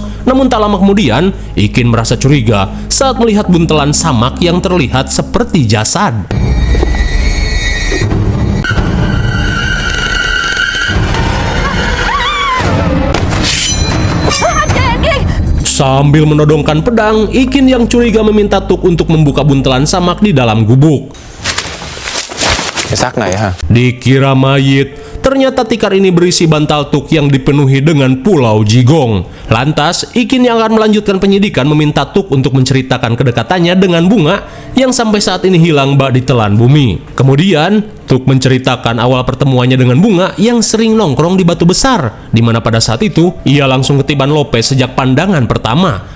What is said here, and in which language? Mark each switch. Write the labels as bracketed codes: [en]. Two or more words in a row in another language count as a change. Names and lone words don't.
[id] Namun tak lama kemudian, Ikin merasa curiga saat melihat buntelan samak yang terlihat seperti jasad. Sambil menodongkan pedang, Ikin yang curiga meminta Tuk untuk membuka buntelan samak di dalam gubuk. [vi] Cái xác này hả? [id] Dikira mayit, ternyata tikar ini berisi bantal Tuk yang dipenuhi dengan pulau jigong. Lantas, Ikin yang akan melanjutkan penyidikan meminta Tuk untuk menceritakan kedekatannya dengan bunga yang sampai saat ini hilang bak ditelan bumi. Kemudian, Tuk menceritakan awal pertemuannya dengan bunga yang sering nongkrong di batu besar, di mana pada saat itu ia langsung ketiban Lopez sejak pandangan pertama.